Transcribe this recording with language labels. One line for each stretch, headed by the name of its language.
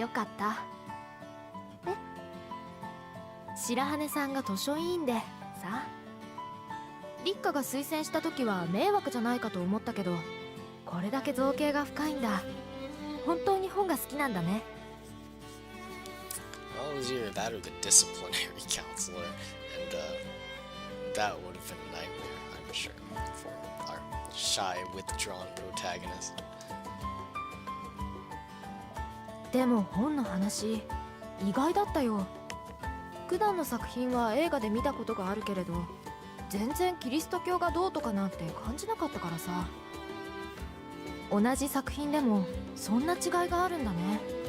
Japanese: よかった。白羽さんが図書委員でさ、立花が推薦した時は迷惑じゃないかと思ったけど、これだけ造形が深いんだ。本当に本が好きなんだね。
English: Well, it was either that or the disciplinary counselor, and that would have been a nightmare, I'm sure, for our shy, withdrawn protagonist.
Japanese: でも本の話意外だったよ。普段の作品は映画で見たことがあるけれど、全然キリスト教がどうとかなんて感じなかったからさ。同じ作品でもそんな違いがあるんだね。